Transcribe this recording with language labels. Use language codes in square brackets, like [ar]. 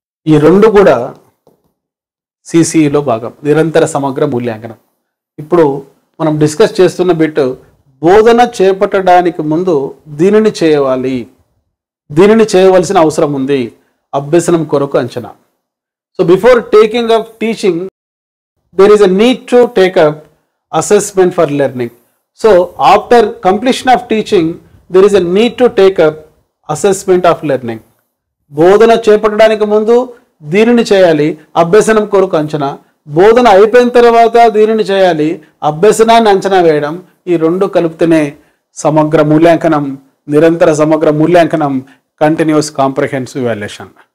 [te] ఈ రెండు కూడా సిసిఈలో భాగం, నిరంతర సమగ్ర మూల్యాంకనం. ఇప్పుడు మనం డిస్కస్ చేస్తున్న బిట్ బోధన చేపట్టడానికి ముందు దీనిని చేయాలి, దీనిని చేయవలసిన అవసరం ఉంది, అభ్యసనం కొరకు అంచనా. [en] So before taking up teaching there is a need to take up assessment for learning. So after completion of teaching there is a need to take up assessment of learning. [te] బోధన చేపట్టడానికి ముందు దీనిని చేయాలి, అభ్యసనం కొరకు అంచనా. బోధన అయిపోయిన తర్వాత దీనిని చేయాలి, అభ్యసనాన్ని అంచనా వేయడం. ఈ రెండు కలిపితేనే సమగ్ర మూల్యాంకనం, నిరంతర సమగ్ర మూల్యాంకనం, కంటిన్యూస్ కాంప్రహెన్సివ్ ఎవాల్యుయేషన్.